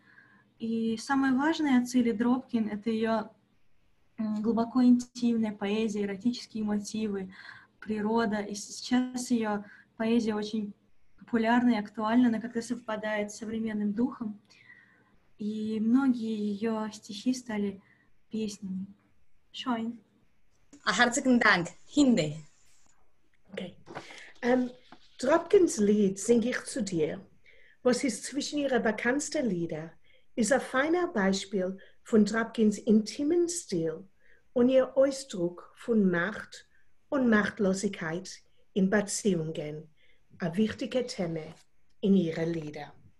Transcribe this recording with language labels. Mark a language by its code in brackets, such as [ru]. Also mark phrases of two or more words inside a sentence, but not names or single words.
[ru] И самое важное от Цели Drabkin — это ее глубоко интимная поэзия, эротические мотивы, природа. И сейчас ее поэзия очень популярна и актуальна, она как-то совпадает с современным духом. И многие ее стихи стали песнями. [de] Schön. Herzlichen Dank, Hinde. Okay. Drabkins Lied Sing ich zu dir, was ist zwischen ihrer bekanntesten Lieder, ist ein feiner Beispiel von Drabkins intimen Stil und ihr Ausdruck von Macht und Machtlosigkeit in Beziehungen, ein wichtiger Thema in ihren Liedern.